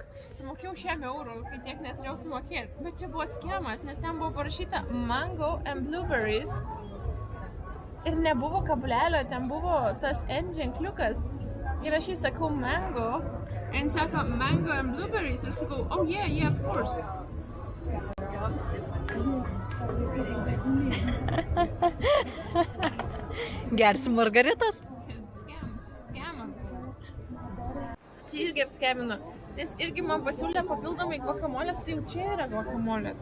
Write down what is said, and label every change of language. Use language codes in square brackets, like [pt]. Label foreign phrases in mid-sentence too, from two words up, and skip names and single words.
[lt] Sumokėjau 100 eurų, kai tiek neturėjau sumokėti. Bet čia buvo skemas, nes ten buvo parašyta [en] mango and blueberries. [lt] Ir nebuvo kablelio, ten buvo tas N ženkliukas. Ir aš jai sakau mango. Ir jis sako [en] mango and blueberries. [lt] Ir sakau, [en] oh yeah, of course. [lt] Gersi Margaritas? Skemas. Čia irgi apskemino. Jis irgi man pasiūlė papildomai guakamolės, tai jau čia yra guakamolės.